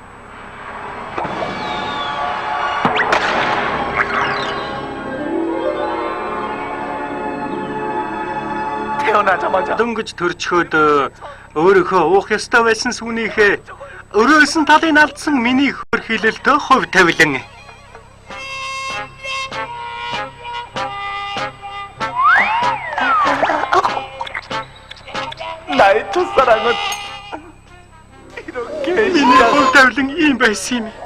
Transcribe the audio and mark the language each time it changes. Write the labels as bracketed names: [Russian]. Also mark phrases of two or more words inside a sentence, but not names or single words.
[Mongolian] Дөнгөж төрчхөд өөрийнхөө уух ёстой байсан сүнийхээ өрөөсөн талыг алдсан миний хөр хилэлтөө хувь тавилан. [Korean] 나의 첫사랑은 이렇게 [Mongolian] миний хувь тавилан ийм байсан юм.